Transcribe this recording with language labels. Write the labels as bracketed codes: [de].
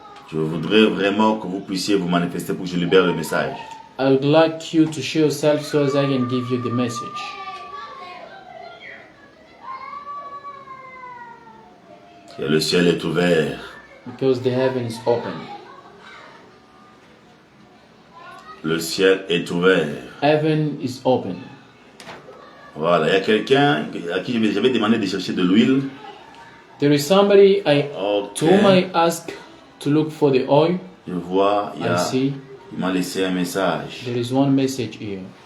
[fr] Je voudrais vraiment que vous puissiez vous manifester pour que je libère le message. [en] I would like you to show yourself so as I can give you the message. [fr] Et le ciel est ouvert. [en] Because the heaven is open. [fr] Le ciel est ouvert. [en] Heaven is open. [fr] Voilà, il y a quelqu'un à qui j'avais demandé de chercher de l'huile. [en] There is somebody Ok. to whom I ask to look for the oil. [fr] Je vois, [en] I see. [fr] il m'a laissé un message. [en] There is one message here.